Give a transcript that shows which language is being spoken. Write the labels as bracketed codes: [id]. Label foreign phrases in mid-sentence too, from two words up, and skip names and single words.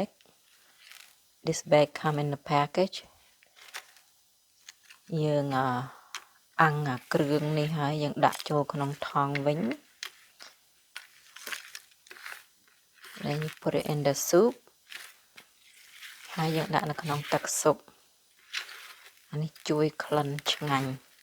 [en] This bag come in the package. [km] យើងអាំងគ្រឿងនេះហើយយើងដាក់ចូលក្នុងថង់វិញ [en] then you put it in the soup [km] ហើយយើងដាក់នៅក្នុងទឹកស៊ុបអានេះជួយក្លិនឆ្ងាញ់